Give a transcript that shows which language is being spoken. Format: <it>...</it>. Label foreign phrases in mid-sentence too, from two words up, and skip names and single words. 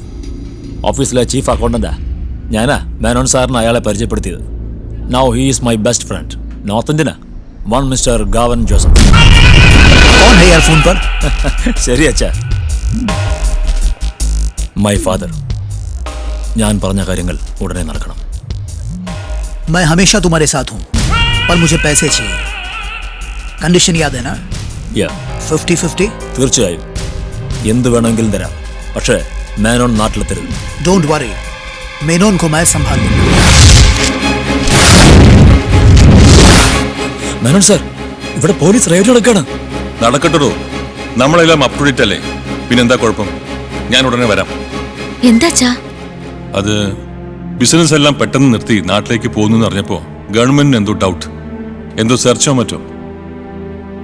<ml>ഓഫീസിലെ</ml> <en>chief accountant-aa</en> <ml>ഞാനാ മേനോൻ സാറിന് അയാളെ പരിചയപ്പെടുത്തിയത്.</ml> <en>Now he is my best friend. North Indian-aa. One Mister Gavan Joseph.</en> <ml>ശരി അച്ഛാ.</ml> <en>my father.</en> <ml>ഞാൻ പറഞ്ഞ കാര്യങ്ങൾ ഉടനെ നടക്കണം.</ml> <hi>मैं हमेशा तुम्हारे साथ हूँ, पर मुझे पैसे चाहिए. कंडीशन याद है ना? 50-50.</hi> <ml>തീർച്ചയായും എന്ത് വേണമെങ്കിലും തരാം. പക്ഷേ മേനോൻ നാട്ടിലെത്തരുത്.</ml> <en>don't worry,</en> <hi>मेनोन को मैं संभाल लूंगा.</hi> <ml>മേനോൻ സാർ, ഇവിടെ പോലീസ് റെയ്ഡ് നടക്കണം. നടക്കട്ടോ, നമ്മളെല്ലാം</ml> <en>up to date</en> <ml>അല്ലേ? പിന്നെന്താ കുഴപ്പം? ഞാൻ ഉടനെ വരാം. എന്താച്ചാ? അത് ബിസിനസ് എല്ലാം പെട്ടെന്ന് നിർത്തി നാട്ടിലേക്ക് പോകുന്നു അറിഞ്ഞപ്പോ ഗവൺമെന്റിന് എന്തോ ഡൗട്ട്, എന്തോ സെർച്ചോ മറ്റോ.</ml>